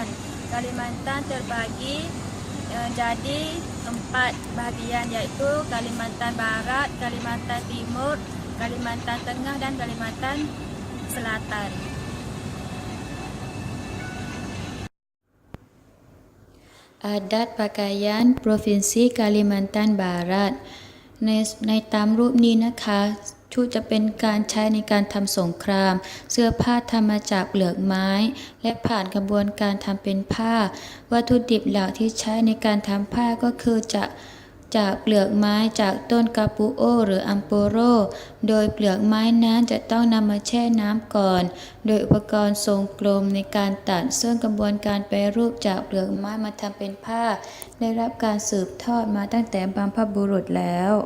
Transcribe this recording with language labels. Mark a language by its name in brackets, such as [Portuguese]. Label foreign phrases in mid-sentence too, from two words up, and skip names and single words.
[Malay] Kalimantan terbagi jadi 4 bahagian, iaitu Kalimantan Barat, Kalimantan Timur, Kalimantan Tengah dan Kalimantan Selatan. Adat pakaian Provinsi Kalimantan Barat [Thai] ในตามรูปนี้นะคะชุดจะเป็นการใช้ในการทำสงคราม เสื้อผ้าทำมาจากเปลือกไม้ และผ่านก ระบวนการทำเป็นผ้า วัตถุดิบหลักที่ใช้ในการทำผ้าก็คือจากเปลือกไม้จากต้นกาปูโอหรืออัมโปโร โดยเปลือกไม้นั้นจะต้องนำมาแช่น้ำก่อน โดยอุปกรณ์ทรงกลมในการตัดซึ่งกระบวนการแปรรูปจากเปลือกไม้มาทำเป็นผ้า ได้รับการสืบทอดมาตั้งแต่บรรพบุรุษแล้ว